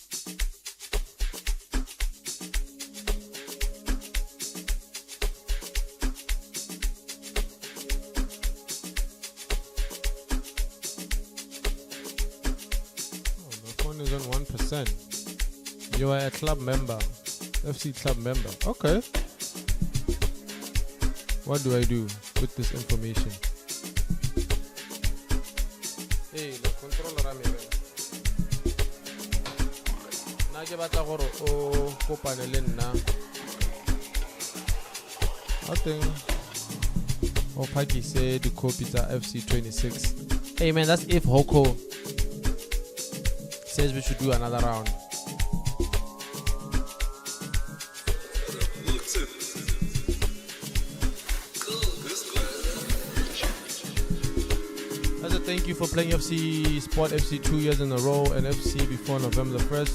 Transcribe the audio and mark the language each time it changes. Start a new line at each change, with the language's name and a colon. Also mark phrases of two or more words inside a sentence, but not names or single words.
English: on 1%. You are a club member, FC club member. Okay. What do I do with this information? Hey, the controller I'm in.
Tswana: Na ke batla gore o kopane le nna.
English: I think
Tswana: o phakise di copy tsa FC26.
English: Hey man, that's if Hoko says we should do another round. As a thank you for playing FC Sport FC 2 years in a row and FC before November the 1st.